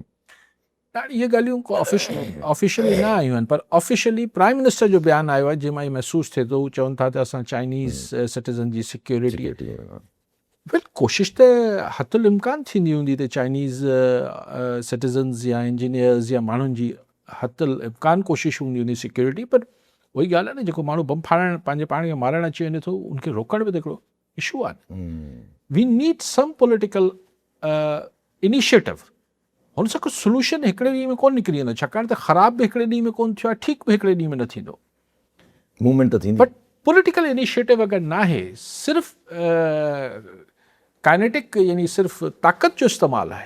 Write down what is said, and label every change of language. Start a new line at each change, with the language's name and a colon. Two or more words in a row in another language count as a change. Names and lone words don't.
Sindhi: इहे ॻाल्हियूं को ऑफिशियली न आयूं आहिनि, पर ऑफिशियली
English: prime minister
Sindhi: जो बयानु आयो आहे, जंहिं मां इहो महसूसु थिए थो, हू चवनि था त असां
English: Chinese citizen
Sindhi: जी सिक्योरिटी, फिर कोशिशि त हथुल इम्कान थींदी हूंदी त
English: Chinese citizens
Sindhi: या इंजीनियर्स या माण्हुनि जी हथुल इम्कान कोशिशि हूंदी हूंदी सिक्योरिटी, पर वही ॻाल्हि आहे न, जेको माण्हू बम फाड़णु पंहिंजे पाण खे मारणु अची वञे थो, उनखे रोकण बि त हिकिड़ो इशू आहे।
English: we need some political initiative.
Sindhi: हुन सां कुझु सोल्यूशन हिकिड़े ॾींहं में कोन निकिरी वेंदो, छाकाणि त ख़राब बि हिकिड़े ॾींहं में कोन थियो आहे, ठीकु बि हिकिड़े ॾींहं में न थींदो, मूवमेंट त थींदी।
English: but political initiative
Sindhi: अगरि न आहे, सिर्फ़ु काइनेटिक यानी सिर्फ़ु ताक़त जो इस्तेमालु आहे।